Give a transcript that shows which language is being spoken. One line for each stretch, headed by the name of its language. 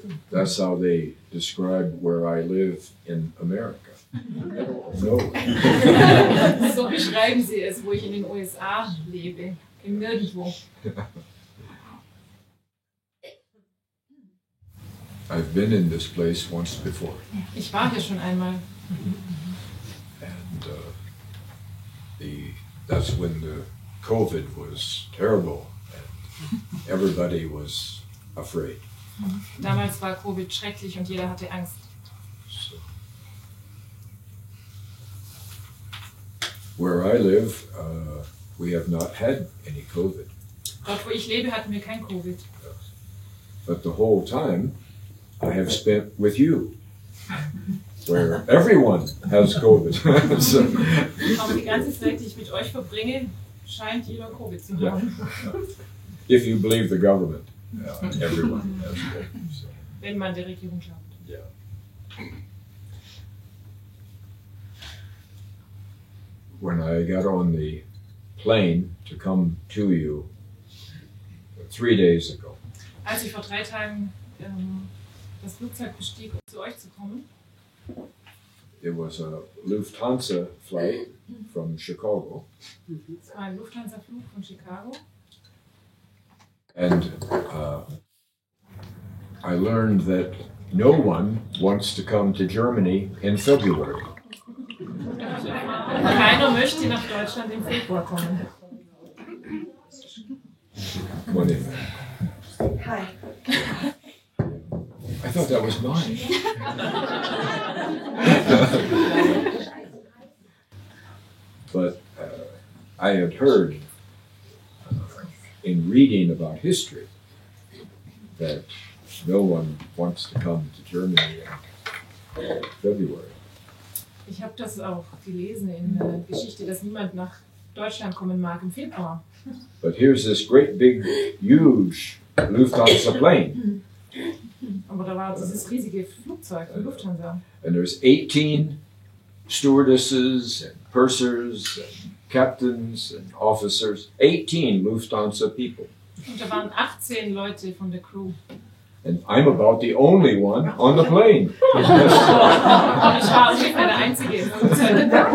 English: That's how they describe where I live in America. Nowhere.
German: So beschreiben sie es, wo ich in den USA lebe. Im Nirgendwo.
English: I've been in this place once before.
German: Ich war hier schon einmal.
English: And that's when the COVID was terrible and everybody was afraid.
German: Damals war Covid schrecklich und jeder hatte Angst.
English: So, where I live, we have not had any COVID.
German: Dort, wo ich lebe, hatten wir kein Covid.
English: But the whole time I have spent with you, where everyone has COVID. So,
German: Aber die ganze Zeit, die ich mit euch verbringe, scheint jeder Covid zu haben.
English: if you believe the government, everyone has COVID. So,
German: Wenn man der Regierung glaubt. yeah.
English: When I got on the plane to come to you 3 days ago,
German: Als ich vor 3 Tagen das Flugzeug bestieg, um zu euch zu kommen,
English: it was a Lufthansa flight from Chicago,
German: es war ein Lufthansa-Flug von Chicago,
English: and I learned that no one wants to come to Germany in February.
German: keiner möchte nach Deutschland im Februar kommen.
English: Money. Hi. I thought that was mine. But I had heard in reading about history that no one wants to come to Germany in February.
German: Ich habe das auch gelesen in der Geschichte, dass niemand nach Deutschland kommen mag im Februar.
English: But here's this great big, huge Lufthansa plane.
German: Aber da war dieses riesige Flugzeug von Lufthansa.
English: And there's 18 stewardesses and pursers and captains and officers, 18 Lufthansa people.
German: Und da waren 18 Leute von der Crew.
English: And I'm about the only one on the plane.
German: Und ich war ungefähr der Einzige im Flugzeug.